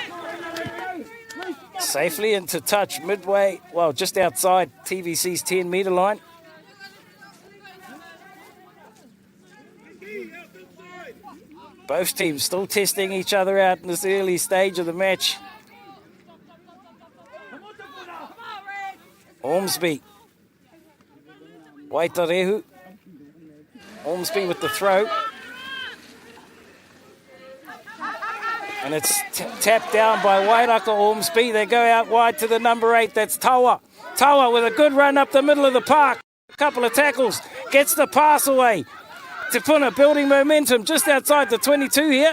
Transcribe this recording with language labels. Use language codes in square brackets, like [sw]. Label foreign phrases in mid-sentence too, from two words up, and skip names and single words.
[en] Safely into touch midway, well, just outside TVC's 10 metre line. Both teams still testing each other out in this early stage of the match. Ormsby. Waitarehu. Ormsby with the throw. And it's tapped down by Wairaka Ormsby. They go out wide to the number 8. That's Tawa. Tawa with a good run up the middle of the park. A couple of tackles. Gets the pass away. Te Puna building momentum just outside the 22 here.